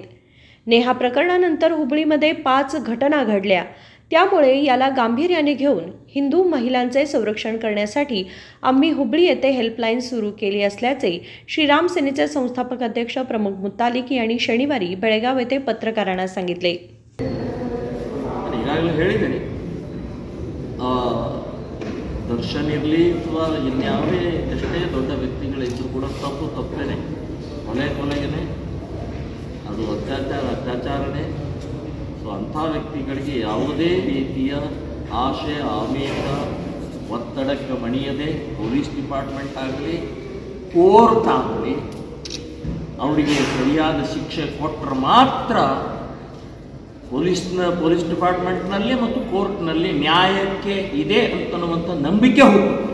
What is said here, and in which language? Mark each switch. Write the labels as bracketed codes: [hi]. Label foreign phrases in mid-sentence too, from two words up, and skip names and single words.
[mr] नेहा प्रकरणानंतर हुबळीमध्ये 5 घटना घडल्या. त्यामुळे याला गांभीर्याने घेऊन हिंदू महिलांचे संरक्षण करण्यासाठी आम्ही हुबळी येथे हेल्पलाईन सुरू केली असल्याचे श्रीराम सेनेचे संस्थापक अध्यक्ष प्रमोद मुतालिक यांनी शनिवारी बेळगाव येथे पत्रकारांना सांगितले. [kn] ದರ್ಶನ್ ಇರಲಿ ಅಥವಾ ಇನ್ಯಾವುದೇ ಎಷ್ಟೇ ದೊಡ್ಡ ವ್ಯಕ್ತಿಗಳಿದ್ದರೂ ಕೂಡ ತಪ್ಪೇನೆ, ಕೊಲೆಗೇನೆ, ಅದು ಅತ್ಯಾಚಾರನೇ. ಸೊ ಅಂಥ ವ್ಯಕ್ತಿಗಳಿಗೆ ಯಾವುದೇ ರೀತಿಯ ಆಶೆ ಆಮಿಷ ಒತ್ತಡಕ್ಕೆ ಮಣಿಯದೆ [en] police department [kn] ಆಗಲಿ ಕೋರ್ಟ್ ಆಗಲಿ ಅವರಿಗೆ ಸರಿಯಾದ ಶಿಕ್ಷೆ ಕೊಟ್ಟರೆ ಮಾತ್ರ ಪೊಲೀಸ್ ಡಿಪಾರ್ಟ್ಮೆಂಟ್ನಲ್ಲಿ ಮತ್ತು ಕೋರ್ಟ್ನಲ್ಲಿ ನ್ಯಾಯಕ್ಕೆ ಇದೆ ಅಂತನ್ನುವಂಥ ನಂಬಿಕೆ ಹೋಗುತ್ತೆ.